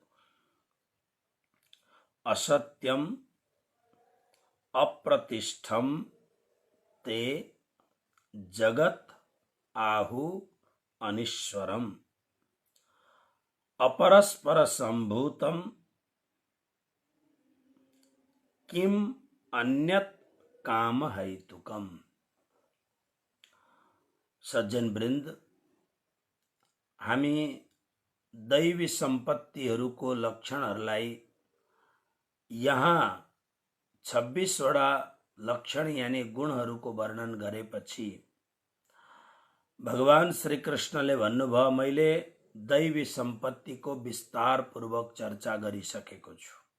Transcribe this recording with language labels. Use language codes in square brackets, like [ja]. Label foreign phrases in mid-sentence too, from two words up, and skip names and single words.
[sa] असत्यम अप्रतिष्ठम ते जगत आहु अनीश्वरम अपरस्पर संभूतम किम अन्यत काम हेतुकम। [ne] सज्जन वृन्द, हामी दैवी सम्पत्तिहरूको लक्षणहरूलाई यहाँ 26 वटा लक्षण यानी गुणहरूको वर्णन गरेपछि भगवान श्री कृष्णले भन्नुभयो, मैले दैवी सम्पत्तिको विस्तार पूर्वक चर्चा गरिसकेको छु।